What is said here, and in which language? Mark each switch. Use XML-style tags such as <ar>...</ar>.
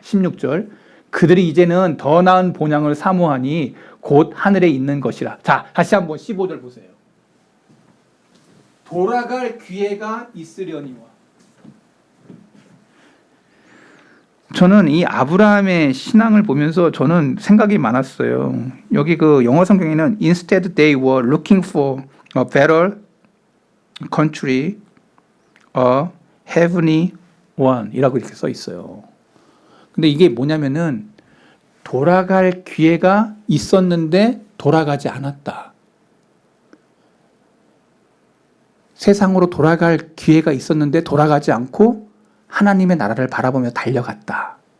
<ko>16절 그들이 이제는 더 나은 본향을 사모하니 곧 하늘에 있는 것이라. 자, 다시 한번 15절 보세요. 돌아갈 기회가 있으려니와. 저는 이 아브라함의 신앙을 보면서 저는 생각이 많았어요. 여기 그 영어 성경에는</ko> <en>Instead they were looking for a better country, a heavenly one</en> <ko>이라고 이렇게 써 있어요. 근데 이게 뭐냐면은 돌아갈 기회가 있었는데 돌아가지 않았다. 세상으로 돌아갈 기회가 있었는데 돌아가지 않고 하나님의 나라를 바라보며 달려갔다.</ko>